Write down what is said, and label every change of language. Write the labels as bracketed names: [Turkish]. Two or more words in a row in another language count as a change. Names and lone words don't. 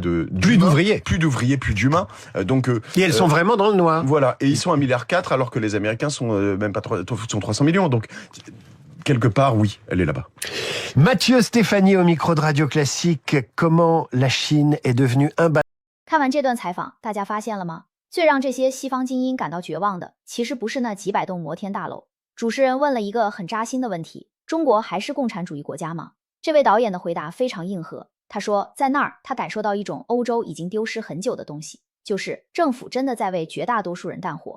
[French] plus d'ouvriers, plus d'humains. Et elles sont vraiment dans le noir. Voilà, et ils sont 1,4 milliard alors que les Américains sont même pas sont 300 millions. Donc quelque part, oui, elle est là-bas. Mathieu Stéphanie au micro de Radio Classique. Comment la Chine est devenue un [Chinese] 看完这段采访，大家发现了吗？最让这些西方精英感到绝望的，其实不是那几百栋摩天大楼。主持人问了一个很扎心的问题：中国还是共产主义国家吗？这位导演的回答非常硬核。他说，在那儿他感受到一种欧洲已经丢失很久的东西，就是政府真的在为绝大多数人干活。